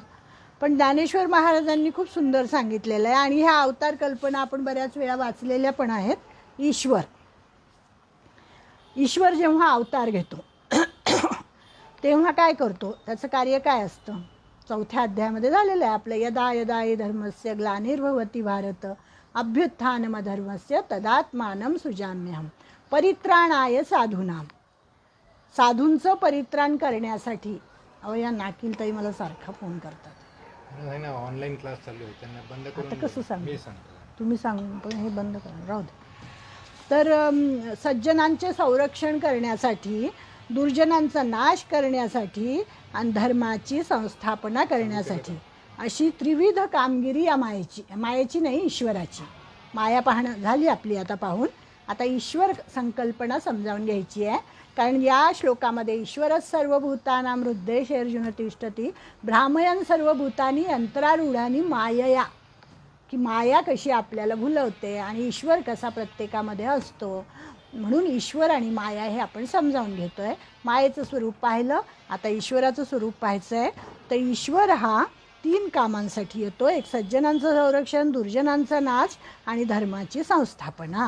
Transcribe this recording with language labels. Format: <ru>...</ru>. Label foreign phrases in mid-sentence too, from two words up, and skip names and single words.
<mr>पण ज्ञानेश्वर महाराजांनी खूप सुंदर सांगितलेलं आहे. आणि ह्या अवतार कल्पना आपण बऱ्याच वेळा वाचलेल्या पण आहेत. ईश्वर जेव्हा अवतार घेतो तेव्हा काय करतो, त्याचं कार्य काय असतं, 4थ्या अध्यायामध्ये झालेलं आहे आपलं.</mr> <sa>यदा यदा हि धर्मस्य ग्लानिर्भवति भारत अभ्युत्थानमधर्मस्य तदात्मानं सृजाम्यहम् परित्राणाय साधूनाम.</sa> <mr>साधूंचं परित्राण करण्यासाठी. अहो या नाकीलताई मला सारखा फोन करतात. नाही ना,</mr> <en>online class</en> <mr>चालू आहे, त्यांना बंद करून आता कसं सांगू, मी सांगतो. तुम्ही सांगू पण हे बंद करा, राहू दे. तर सज्जनांचे संरक्षण करण्यासाठी दुर्जनांचा नाश करण्यासाठी आणि धर्माची संस्थापना करण्यासाठी अशी त्रिविध कामगिरी या मायेची नाही, ईश्वराची. माया पाहणं झाली आपली आता पाहून. आता ईश्वर संकल्पना समजावून घ्यायची आहे. कारण या श्लोकामध्ये ईश्वरच</mr> <sa>सर्वभूतानां हृदयेषु तिष्ठति भ्रामयन् सर्वभूतानि यंत्रारूढानि मायया,</sa> <mr>की माया कशी आपल्याला भुलवते आणि ईश्वर कसा प्रत्येकामध्ये असतो. म्हणून ईश्वर आणि माया हे आपण समजावून घेतो आहे. मायेचं स्वरूप पाहिलं, आता ईश्वराचं स्वरूप पाहायचं आहे. तर ईश्वर हा 3 कामांसाठी येतो. एक सज्जनांचं संरक्षण, दुर्जनांचा नाश आणि धर्माची संस्थापना.</mr>